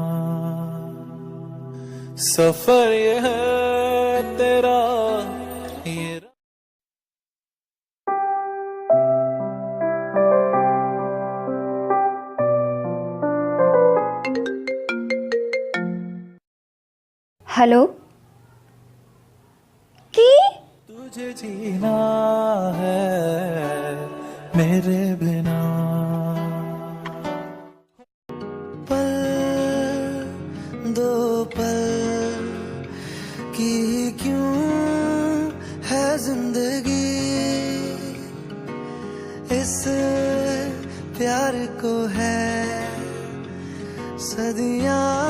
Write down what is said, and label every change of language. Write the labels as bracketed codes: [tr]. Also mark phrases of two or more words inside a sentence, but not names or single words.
[hi] सफर ये है तेरा ये [as] হেল্ল' কি [hi] तुझे जीना है मेरे बिना पल दो पल की क्यों है जिंदगी इस प्यार को है सदियां